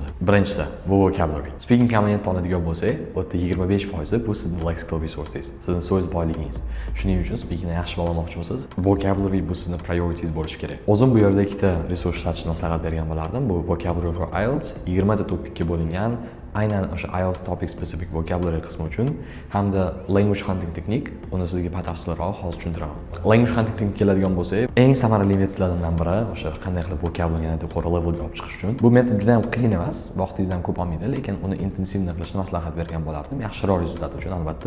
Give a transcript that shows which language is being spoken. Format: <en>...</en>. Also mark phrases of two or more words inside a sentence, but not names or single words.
<uz>Birinchisi, bu vocabulary. Speaking komponentni oladigan bo'lsak, u yerda 25% bu sizning</uz> <en>lexical resources,</en> <uz>sizning so'z boyligingiz. Shuning uchun speakingni yaxshi bilmoqchimisiz, vocabulary bu sizning priorities bo'lishi kerak. O'zim bu yerda ikkita resurs ishlatishni maslahat bergan bo'lardim. Bu</uz> <en>vocabulary for IELTS</en> <uz>20 ta topikka bo'lingan, aynan o'sha</uz> <en>IELTS topic specific vocabulary</en> <uz>qismi uchun hamda</uz> <en>language hunting texnique,</en> <uz>uni sizga batafsilroq hozir tushuntiraman.</uz> <en>Language hunting texnique</en> <uz>keladigan bo'lsak, eng samarali metodlardan biri o'sha qanday qilib vocabularyni yuqori levelga olib chiqish uchun. Bu metod juda ham qiyin emas, vaqtingizdan ko'p olmaydi, lekin uni intensivni qilishni maslahat bergan bo'lardim, yaxshiroq rezultat uchun albatta.</uz>